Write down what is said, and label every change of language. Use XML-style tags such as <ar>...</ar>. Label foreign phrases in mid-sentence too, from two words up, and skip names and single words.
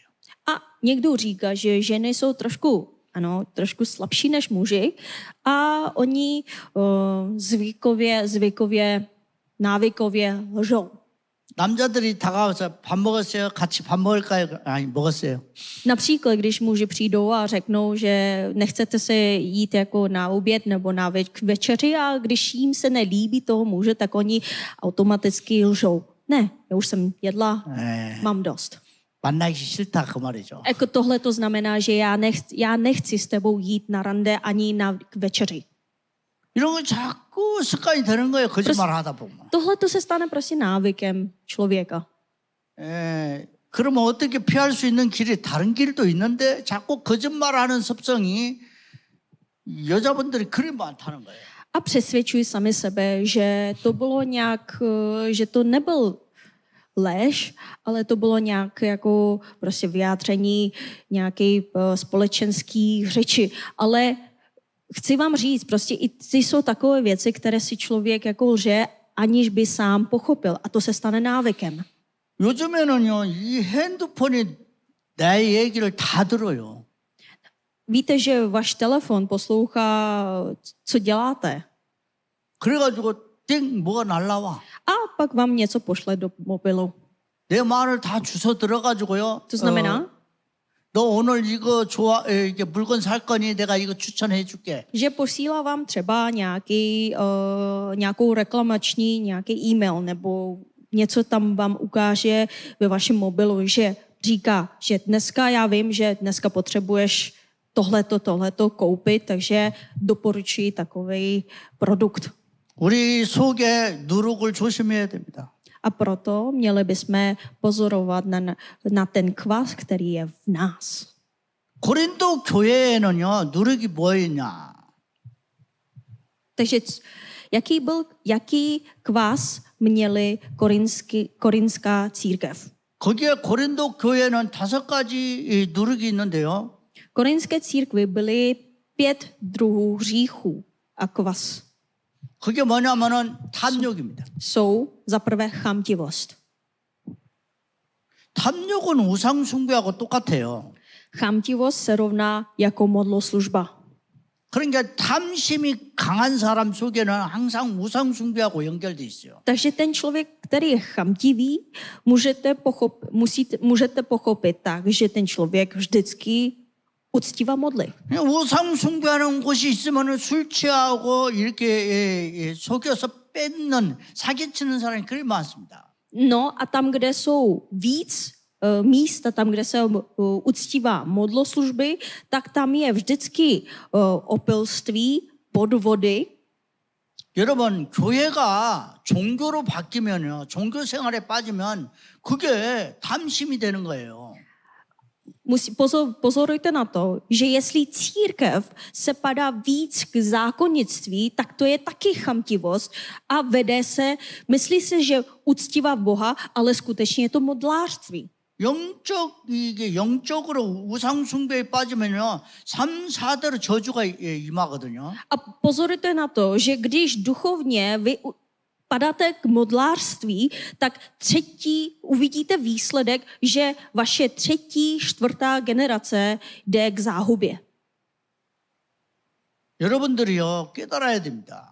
<cs>A někdo říká, že ženy jsou trošku slabší než muži a oni zvykově, návykově lžou.</cs> <ko>남자들이 다가와서 밥 먹었어요? 같이 밥 먹을까요? 아니, 먹었어요.</ko> <cs>Například, když muži přijdou a řeknou, že nechcete se jít jako na oběd nebo na večeři a když jim se nelíbí toho muže, tak oni automaticky lžou. Ne, já už jsem jedla, mám dost.</cs> <ko>만나기 싫다 그 말이죠.</ko> <cs>Jako tohle to znamená, že já nechci s tebou jít na rande ani na večeři.</cs> <ko>이런 거 자꾸 습관이 되는 거예요. 거짓말 하다 보면.</ko> <cs>Tohle to se stane prostě návykem člověka.</cs> <ko>그러면 어떻게 피할 수 있는 길이 다른 길도 있는데 자꾸 거짓말하는 습성이 여자분들이 그리 많다는 거예요.</ko> <cs>A přesvědčují sami sebe, že to bylo nějak, že to nebyl lež, ale to bylo nějak jako prostě vyjádření nějaké společenské řeči. Ale chci vám říct, prostě i ty jsou takové věci, které si člověk jako lže, aniž by sám pochopil. A to se stane návykem.</cs> <ko>요즘에는요, 이 핸드폰이 내 얘기를 다 들어요.</ko> <cs>Víte, že váš telefon poslouchá, co děláte.</cs> <ko>그래가지고 띵 뭐가 날라와.</ko> <cs>A pak vám něco pošle do mobilu.</cs> <ko>내 말을 다 주워 들어가지고요.</ko> <cs>To znamená,</cs> <ko>너 오늘 이거 좋아, 이게 물건 살 거니 내가 이거 추천해 줄게.</ko> <cs>že posílá vám třeba nějakou reklamační, nějaký e-mail nebo něco tam vám ukáže ve vašem mobilu, že říká, že dneska já vím, že dneska potřebuješ tohleto koupit, takže doporučuji takový produkt.</cs> <ko>우리 속에 누룩을 조심해야 됩니다.</ko> <cs>A proto měli bychom pozorovat na ten kvas, který je v nás.</cs> <ko>고린도 교회에는요, 누룩이 뭐였냐?</ko> <cs>Takže jaký kvas měli korinská církev?</cs> <ko>거기에 고린도 교회는 5가지 이 누룩이 있는데요.</ko> <cs>Korinské církvi byly 5 druhů hříchů a kvas.</cs> <ko>그게 뭐냐면은 탐욕입니다.</ko> <cs>Jsou za prvé chamtivost.</cs> <ko>탐욕은 우상 숭배하고 똑같아요.</ko> <cs>Chamtivost se rovná jako modloslužba.</cs> <ko>그러니까 탐심이 강한 사람 속에는 항상 우상 숭배하고 연결돼 있어요.</ko> <cs>Takže ten člověk, který je chamtivý, můžete pochopit tak, že ten člověk vždycky uctívá modly.</cs> <ko>우상 숭배하는 곳이 있으면 술 취하고 이렇게 속여서 뺏는 사기치는 사람이 그리 많습니다.</ko> <cs>No a tam, kde jsou víc místa, tam, kde se uctívá modloslužby, tak tam je vždycky opilství, podvody.</cs> <ko>여러분, 교회가 종교로 바뀌면요, 종교 생활에 빠지면 그게 탐심이 되는 거예요.</ko> <cs>Pozorujte na to, že jestli církev se padá víc k zákonnictví, tak to je taky chamtivost a vede se, myslí se, že uctívá Boha, ale skutečně je to modlářství.</cs> <ko>이게 영적으로 우상 숭배에 빠지면요, 3, 4대로 저주가 임하거든요.</ko> <cs>A pozorujte na to, že když duchovně vy padáte k modlářství, tak uvidíte výsledek, že vaše 3., 4. generace jde k záhubě.</cs> <ko>여러분들이요, 깨달아야 됩니다.</ko>